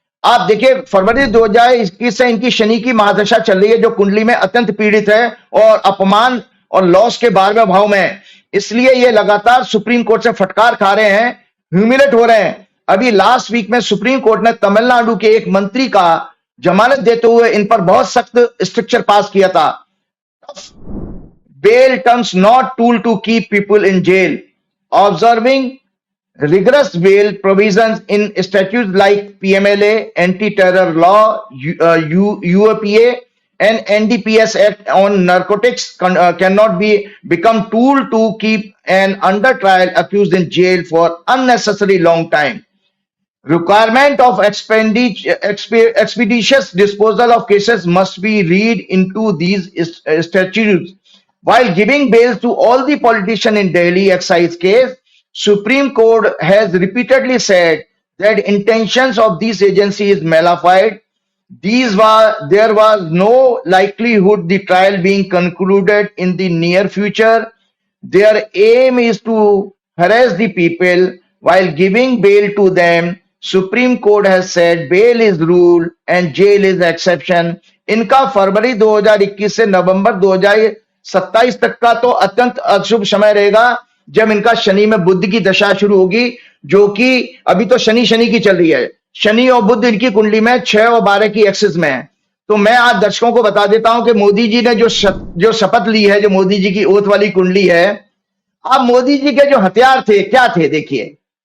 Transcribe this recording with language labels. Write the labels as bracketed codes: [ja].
[hi] आप देखिए फरवरी 2021 से इनकी शनि की महादशा चल रही है, जो कुंडली में अत्यंत पीड़ित है और अपमान और लॉस के 12वें भाव में है। इसलिए ये लगातार सुप्रीम कोर्ट से फटकार खा रहे हैं, ह्यूमिलेट हो रहे हैं। अभी लास्ट वीक में सुप्रीम कोर्ट ने तमिलनाडु के एक मंत्री का जमानत देते हुए इन पर बहुत सख्त स्ट्रक्चर पास किया था। [en] Bail terms not tool to keep people in jail, observing rigorous bail provisions in statutes like PMLA, anti-terror law, UAPA, and NDPS Act on narcotics cannot become tool to keep an under trial accused in jail for unnecessary long time. Requirement of expeditious disposal of cases must be read into these statutes. While giving bail to all the politicians in Delhi excise case, Supreme Court has repeatedly said that intentions of this agency is malified. There was no likelihood the trial being concluded in the near future. Their aim is to harass the people while giving bail to them. Supreme Court has said bail is rule and jail is exception. [hi] इनका फरवरी 2021 से नवंबर 2027 तक का तो अत्यंत अशुभ समय रहेगा, जब इनका शनि में बुध की दशा शुरू होगी, जो कि अभी तो शनि की चल रही है। शनि और बुध इनकी कुंडली में 6 और 12 की एक्सिस में है। तो मैं आज दर्शकों को बता देता हूं कि मोदी जी ने जो शपथ ली है, जो मोदी जी की ओथ वाली कुंडली है, अब मोदी जी के जो हथियार थे क्या थे देखिए।